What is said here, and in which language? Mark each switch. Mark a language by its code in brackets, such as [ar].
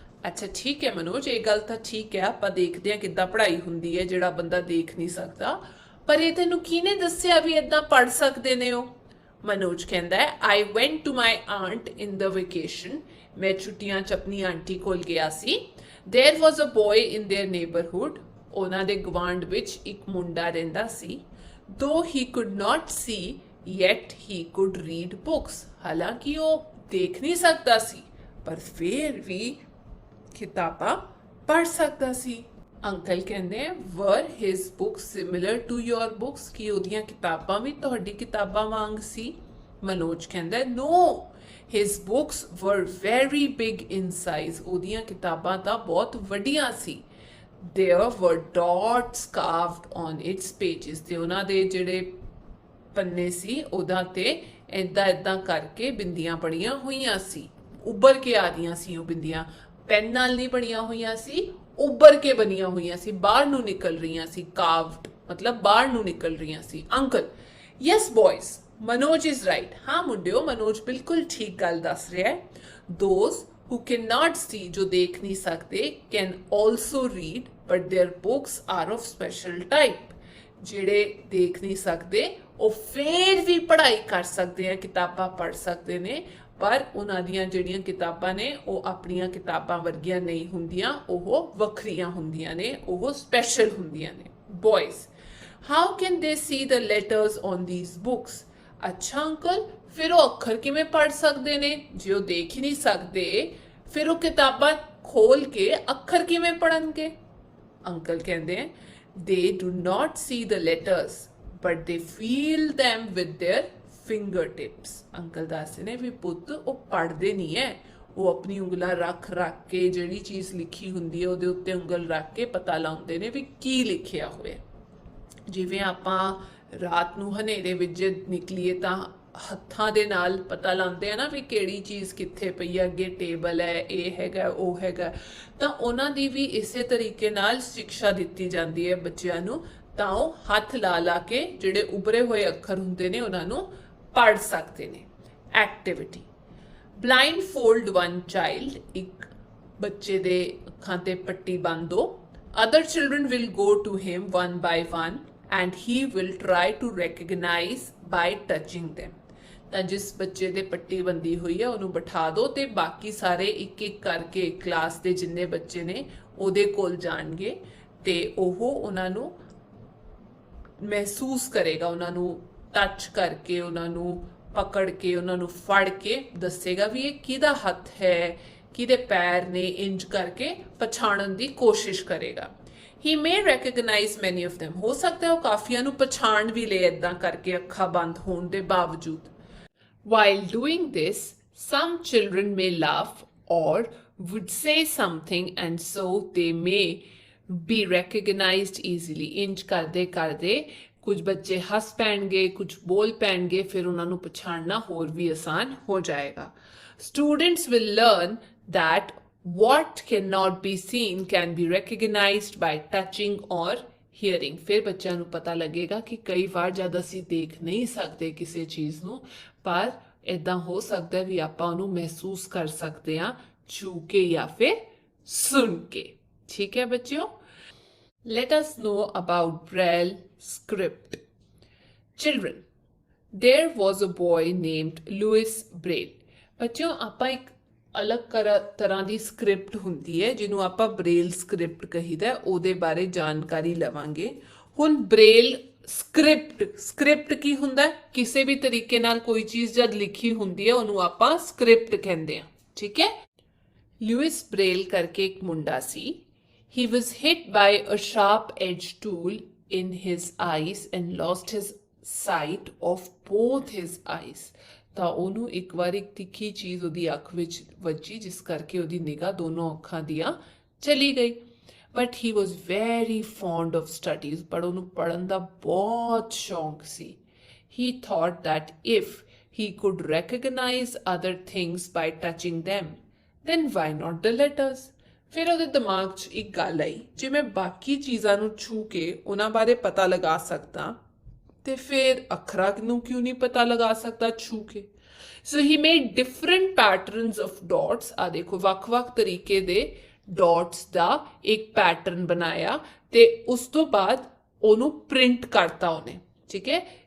[pa] ਅੱਛਾ ਠੀਕ ਹੈ ਮਨੋਜ ਇਹ ਗੱਲ ਤਾਂ ਠੀਕ ਹੈ ਆਪਾਂ ਦੇਖਦੇ ਹਾਂ ਕਿੱਦਾਂ ਪੜ੍ਹਾਈ ਹੁੰਦੀ ਹੈ ਜਿਹੜਾ ਬੰਦਾ ਦੇਖ ਨਹੀਂ ਸਕਦਾ ਪਰ ਇਹ ਤੈਨੂੰ ਕਿਹਨੇ ਦੱਸਿਆ ਵੀ ਇਦਾਂ ਪੜ੍ਹ ਸਕਦੇ ਨੇ ਉਹ? ਮਨੋਜ ਕਹਿੰਦਾ [en] I went to my aunt in the vacation. [pa] ਮੈਂ ਛੁੱਟੀਆਂ 'ਚ ਆਪਣੀ ਆਂਟੀ ਕੋਲ ਗਿਆ ਸੀ। [en] There was a boy in their neighborhood. [pa] ਉਹਨਾਂ ਦੇ ਗਵਾਂਢ ਵਿੱਚ ਇੱਕ ਮੁੰਡਾ ਰਹਿੰਦਾ ਸੀ। [en] Though he could not see, yet he could read books. [pa] ਹਾਲਾਂਕਿ ਉਹ ਦੇਖ ਨਹੀਂ ਸਕਦਾ ਸੀ ਪਰ ਫਿਰ ਵੀ ਕਿਤਾਬਾਂ ਪੜ੍ਹ ਸਕਦਾ ਸੀ। ਅੰਕਲ ਕਹਿੰਦੇ [en] were his books similar to your books? [pa] ਕੀ ਉਹਦੀਆਂ ਕਿਤਾਬਾਂ ਵੀ ਤੁਹਾਡੀ ਕਿਤਾਬਾਂ ਵਾਂਗ ਸੀ? ਮਨੋਜ ਕਹਿੰਦਾ [en] no, his books were very big in size. [pa] ਉਹਦੀਆਂ ਕਿਤਾਬਾਂ ਤਾਂ ਬਹੁਤ ਵੱਡੀਆਂ ਸੀ। [en] There were dots carved on its pages. [pa] ਤੇ ਉਹਨਾਂ ਦੇ ਜਿਹੜੇ ਪੰਨੇ ਸੀ ਉਹਦਾ ਤੇ ਏਦਾਂ ਕਰਕੇ ਬਿੰਦੀਆਂ ਬਣੀਆਂ ਹੋਈਆਂ ਸੀ। ਉੱਭਰ ਕੇ ਆ ਰਹੀਆਂ ਸੀ ਉਹ ਬਿੰਦੀਆਂ, ਪੈਨ ਨਾਲ ਨਹੀਂ ਬਣੀਆਂ ਹੋਈਆਂ ਸੀ, ਉੱਭਰ ਕੇ ਬਣੀਆਂ ਹੋਈਆਂ ਸੀ, ਬਾਹਰ ਨੂੰ ਨਿਕਲ ਰਹੀਆਂ ਸੀ। ਕਾਵਡ ਮਤਲਬ ਬਾਹਰ ਨੂੰ ਨਿਕਲ ਰਹੀਆਂ ਸੀ। Uncle [en] Yes boys, Manoj is right. [pa] ਹਾਂ ਮੁੰਡਿਓ ਮਨੋਜ ਬਿਲਕੁਲ ਠੀਕ ਗੱਲ ਦੱਸ ਰਿਹਾ ਹੈ। [en] those who cannot see, [pa] ਜੋ ਦੇਖ ਨਹੀਂ ਸਕਦੇ, [en] can also read but their books are of special type. [pa] ਜਿਹੜੇ ਦੇਖ ਨਹੀਂ ਸਕਦੇ ਉਹ ਫੇਰ ਵੀ ਪੜ੍ਹਾਈ ਕਰ ਸਕਦੇ ਆ, ਕਿਤਾਬਾਂ ਪੜ੍ਹ ਸਕਦੇ ਨੇ ਪਰ ਉਹਨਾਂ ਦੀਆਂ ਜਿਹੜੀਆਂ ਕਿਤਾਬਾਂ ਨੇ ਉਹ ਆਪਣੀਆਂ ਕਿਤਾਬਾਂ ਵਰਗੀਆਂ ਨਹੀਂ ਹੁੰਦੀਆਂ, ਉਹ ਵੱਖਰੀਆਂ ਹੁੰਦੀਆਂ ਨੇ, ਉਹ ਸਪੈਸ਼ਲ ਹੁੰਦੀਆਂ ਨੇ। [en] Boys how can they see the letters on these books? [pa] ਅੱਛਾ ਅੰਕਲ ਫਿਰ ਉਹ ਅੱਖਰ ਕਿਵੇਂ ਪੜ੍ਹ ਸਕਦੇ ਨੇ? ਜੇ ਉਹ ਦੇਖ ਹੀ ਨਹੀਂ ਸਕਦੇ ਫਿਰ ਉਹ ਕਿਤਾਬਾਂ ਖੋਲ ਕੇ ਅੱਖਰ ਕਿਵੇਂ ਪੜ੍ਹਨਗੇ? ਅੰਕਲ ਕਹਿੰਦੇ [en] they do not see the letters but they feel them with their fingertips. [pa] Uncle ਦੱਸਦੇ ਨੇ ਵੀ ਪੁੱਤ ਉਹ ਪੜ੍ਹਦੇ ਨਹੀਂ ਹੈ, ਉਹ ਆਪਣੀ ਉਂਗਲਾਂ ਰੱਖ ਕੇ ਜਿਹੜੀ ਚੀਜ਼ ਲਿਖੀ ਹੁੰਦੀ ਹੈ ਉਹਦੇ ਉੱਤੇ ਉਂਗਲ ਰੱਖ ਕੇ ਪਤਾ ਲਾਉਂਦੇ ਨੇ ਵੀ ਕੀ ਲਿਖਿਆ ਹੋਇਆ। ਜਿਵੇਂ ਆਪਾਂ ਰਾਤ ਨੂੰ ਹਨੇਰੇ ਵਿੱਚ ਨਿਕਲੀਏ ਤਾਂ ਹੱਥਾਂ ਦੇ ਨਾਲ ਪਤਾ ਲਾਉਂਦੇ ਆ ਨਾ ਵੀ ਕਿਹੜੀ ਚੀਜ਼ ਕਿੱਥੇ ਪਈ ਹੈ, ਅੱਗੇ ਟੇਬਲ ਹੈ, ਇਹ ਹੈਗਾ ਉਹ ਹੈਗਾ, ਤਾਂ ਉਹਨਾਂ ਦੀ ਵੀ ਇਸੇ ਤਰੀਕੇ ਨਾਲ ਸਿੱਖਿਆ ਦਿੱਤੀ ਜਾਂਦੀ ਹੈ ਬੱਚਿਆਂ ਨੂੰ ਤਾਂ ਉਹ ਹੱਥ ਲਾ ਕੇ ਜਿਹੜੇ ਉਭਰੇ ਹੋਏ ਅੱਖਰ ਹੁੰਦੇ ਨੇ ਉਹਨਾਂ ਨੂੰ ਪੜ੍ਹ ਸਕਦੇ ਨੇ। [en] activity blindfold one child, [pa] ਇੱਕ ਬੱਚੇ ਦੇ ਅੱਖਾਂ ਤੇ ਪੱਟੀ ਬੰਨ ਦੋ। [en] Other children will go to him one by one and he will try to recognize by touching them। [pa] ਤਾਂ ਜਿਸ ਬੱਚੇ ਦੇ ਪੱਟੀ ਬੰਦੀ ਹੋਈ ਹੈ ਉਹਨੂੰ ਬਿਠਾ ਦਿਓ ਤੇ ਬਾਕੀ ਸਾਰੇ ਇੱਕ ਇੱਕ ਕਰਕੇ ਕਲਾਸ ਦੇ ਜਿੰਨੇ ਬੱਚੇ ਨੇ ਉਹਦੇ ਕੋਲ ਜਾਣਗੇ ਤੇ ਉਹ ਉਹਨਾਂ ਨੂੰ ਮਹਿਸੂਸ ਕਰੇਗਾ, ਉਹਨਾਂ ਨੂੰ ਟੱਚ ਕਰਕੇ, ਉਹਨਾਂ ਨੂੰ ਪਕੜ ਕੇ, ਉਹਨਾਂ ਨੂੰ ਫੜ ਕੇ ਦੱਸੇਗਾ ਵੀ ਇਹ ਕਿਹਦਾ ਹੱਥ ਹੈ, ਕਿਹਦੇ ਪੈਰ ਨੇ, ਇੰਜ ਕਰਕੇ ਪਛਾਣਨ ਦੀ ਕੋਸ਼ਿਸ਼ ਕਰੇਗਾ। [en] He may recognize many of them, [pa] ਹੋ ਸਕਦਾ ਹੈ ਉਹ ਕਾਫੀਆਂ ਨੂੰ ਪਛਾਣ ਵੀ ਲਏ ਇਦਾਂ ਕਰਕੇ ਅੱਖਾਂ ਬੰਦ ਹੋਣ ਦੇ ਬਾਵਜੂਦ। [en] While doing this, some children may laugh or would say something and so they may be recognized easily। [pa] ਇੰਜ ਕਰਦੇ ਕਰਦੇ ਕੁਝ ਬੱਚੇ ਹੱਸ ਪੈਣਗੇ, ਕੁਝ ਬੋਲ ਪੈਣਗੇ, ਫਿਰ ਉਹਨਾਂ ਨੂੰ ਪਛਾਣਨਾ ਹੋਰ ਵੀ ਆਸਾਨ ਹੋ ਜਾਏਗਾ। [en] Students will learn that what cannot be seen can be recognized by touching or hearing। [pa] ਫਿਰ ਬੱਚਿਆਂ ਨੂੰ ਪਤਾ ਲੱਗੇਗਾ ਕਿ ਕਈ ਵਾਰ ਜਦ ਅਸੀਂ ਦੇਖ ਨਹੀਂ ਸਕਦੇ ਕਿਸੇ ਚੀਜ਼ ਨੂੰ, ਪਰ ਇਦਾਂ ਹੋ ਸਕਦਾ ਵੀ ਆਪਾਂ ਉਹਨੂੰ ਮਹਿਸੂਸ ਕਰ ਸਕਦੇ ਹਾਂ ਛੂ ਕੇ ਜਾਂ ਫਿਰ ਸੁਣ ਕੇ। ਠੀਕ ਹੈ ਬੱਚਿਓ। [en] Let us know about Braille script. Children, there was a boy named Louis Braille। [pa] ਬੱਚਿਓ ਆਪਾਂ ਇੱਕ ਅਲੱਗ ਤਰ੍ਹਾਂ ਦੀ ਸਕ੍ਰਿਪਟ ਹੁੰਦੀ ਹੈ ਜਿਹਨੂੰ ਆਪਾਂ ਬ੍ਰੇਲ ਸਕ੍ਰਿਪਟ ਕਹੀਦਾ, ਉਹਦੇ ਬਾਰੇ ਜਾਣਕਾਰੀ ਲਵਾਂਗੇ। ਹੁਣ ਬ੍ਰੇਲ ਸਕ੍ਰਿਪਟ ਕੀ ਹੁੰਦਾ? ਕਿਸੇ ਵੀ ਤਰੀਕੇ ਨਾਲ ਕੋਈ ਚੀਜ਼ ਜਦ ਲਿਖੀ ਹੁੰਦੀ ਹੈ ਉਹਨੂੰ ਆਪਾਂ ਸਕ੍ਰਿਪਟ ਕਹਿੰਦੇ ਆ। ਠੀਕ ਹੈ। ਲੂਇਸ ਬ੍ਰੇਲ ਕਰਕੇ ਇੱਕ ਮੁੰਡਾ ਸੀ। [en] He was hit by a sharp-edged tool in his eyes and lost his sight of both his eyes। [pa] ਤਾਂ ਉਹਨੂੰ ਇੱਕ ਵਾਰ ਇੱਕ ਤਿੱਖੀ ਚੀਜ਼ ਉਹਦੀ ਅੱਖ ਵਿੱਚ ਵੱਜੀ ਜਿਸ ਕਰਕੇ ਉਹਦੀ ਨਿਗਾਹ ਦੋਨੋਂ ਅੱਖਾਂ ਦੀਆਂ ਚਲੀ ਗਈ। [en] But he was very fond of studies, [pa] ਪਰ ਉਹਨੂੰ ਪੜ੍ਹਨ ਦਾ ਬਹੁਤ ਸ਼ੌਂਕ ਸੀ। [en] He thought that if he could recognize other things by touching them, then why not the letters? [pa] ਫਿਰ ਉਹਦੇ ਦਿਮਾਗ 'ਚ ਇੱਕ ਗੱਲ ਆਈ, ਜੇ ਮੈਂ ਬਾਕੀ ਚੀਜ਼ਾਂ ਨੂੰ ਛੂ ਕੇ ਉਹਨਾਂ ਬਾਰੇ ਪਤਾ ਲਗਾ ਸਕਦਾ ਤੇ ਫਿਰ ਅੱਖਰਾਂ ਨੂੰ ਕਿਉਂ ਨਹੀਂ ਪਤਾ ਲਗਾ ਸਕਦਾ ਛੂ ਕੇ। [en] So he made different patterns of dots. [pa] ਆ ਦੇਖੋ ਵੱਖ-ਵੱਖ ਤਰੀਕੇ ਦੇ ਡਾਟਸ ਦਾ ਇੱਕ ਪੈਟਰਨ ਬਣਾਇਆ ਤੇ ਉਸ ਤੋਂ ਬਾਅਦ ਉਹਨੂੰ ਪ੍ਰਿੰਟ ਕਰਤਾ ਉਹਨੇ। ਠੀਕ ਹੈ।